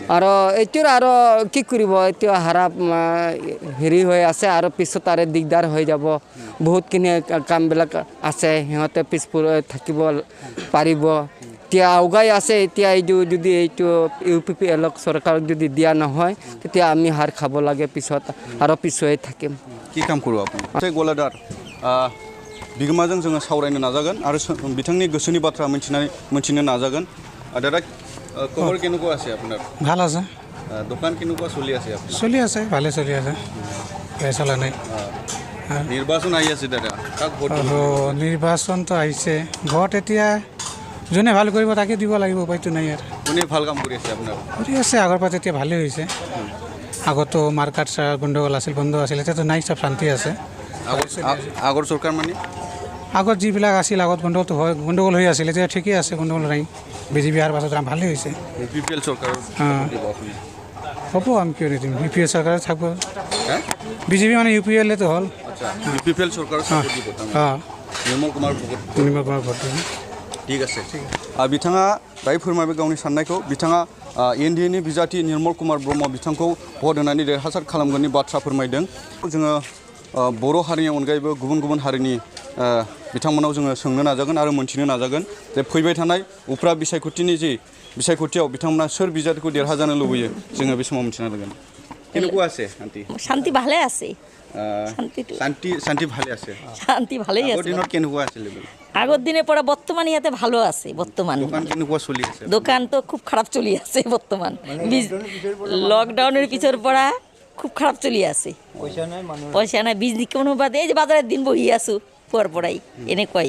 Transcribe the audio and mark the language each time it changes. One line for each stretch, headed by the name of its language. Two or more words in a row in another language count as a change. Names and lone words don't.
Assamese: আৰু এইটোৰ আৰু কি কৰিব এতিয়া হাৰা হেৰি হৈ আছে আৰু পিছত আৰু দিগদাৰ হৈ যাব বহুতখিনি কামবিলাক আছে সিহঁতে পিছপৰ থাকিব পাৰিব এতিয়া আগুৱাই আছে এতিয়া এইটো যদি এইটো UPPLক চৰকাৰক যদি দিয়া নহয় তেতিয়া আমি হাৰ খাব লাগে পিছত আৰু পিছুৱাই থাকিম কি কাম কৰিব আপুনি গলাদাৰ
Bodo: বিগমাজों जोङो सावरायनो नाजागोन आरो बिथांनि गोसोनि बाथ्रा मिथिनो नाजागोन दादा
Assamese: খবৰ কেনেকুৱা আছে আপোনাৰ ভাল আছে দোকান কেনেকুৱা চলি আছে আপোনাৰ চলি আছে ভালে চলি আছে চলা নাই নিৰ্বাচন আহি আছে দাদা কাক ভোট নিৰ্বাচনটো আহিছে ভোট এতিয়া যোনে ভাল কৰিব তাকে দিব লাগিব উপায়টো নাই আৰু কোনে ভাল কাম কৰি আছে আপোনাৰ কৰি আছে আগৰ পৰা এতিয়া ভালেই হৈছে আগতো মাৰ্কেট গণ্ডগোল আছিল বন্ধ আছিল এতিয়াতো নাই চব শান্তি আছে আগৰ চৰকাৰ মানে আগত যিবিলাক আছিল আগত গণ্ডগোল হৈ আছিল এতিয়া ঠিকেই আছে গণ্ডগোল নাই বিজেপি অহাৰ পাছত ভালেই হৈছে UPPL চৰকাৰ হ'ব আমি কিয় নিদিম UPPL চৰকাৰ থাকিব বিজেপি মানে UPPLটো হ'ল
Bodo: UPPL চৰকাৰ निर्मल कुमार भट
Assamese: ठीक আছে
Bodo: बिथाङा दायो फोरमायबाय गावनि साननायखौ बिथाङा एनडिएनि बिजाथि निर्मल कुमार ब्रह्म बिथांखौ भट होनानै देरहासार खालामगोननि बाथ्रा फोरमायदों जोङो बर' हारिनि अनगायैबो गुबुन गुबुन हारिनि बिथांमोनाव जोङो सोंनो नाजागोन आरो मोनथिनो नाजागोन जे फैबाय थानाय उफ्रा बिसायख'थिनि जे बिसायख'थियाव बिथांमोना सोर बिजाथिखौ देरहाजानो लुबैयो जोङो बे समाव मिथिनो नाजागोन
Assamese: কেনেকুৱা আছে শান্তি শান্তি ভালে আছে শান্তি ভালে আছে শান্তি ভালেই আছে আগৰ দিনত কেনেকুৱা আছিল আগৰ দিনে পৰা বৰ্তমান ইয়াতে ভালো আছে বৰ্তমান দোকান কেনেকুৱা চলি আছে দোকান তো খুব খারাপ চলি আছে বর্তমান লকডাউনের পিছৰ পৰা খুব খারাপ চলি আছে পয়সা নাই বিজনেস কোনো বাদে এই যে বাজারের দিন বহি আছো পরপরাই এনেকুৱাই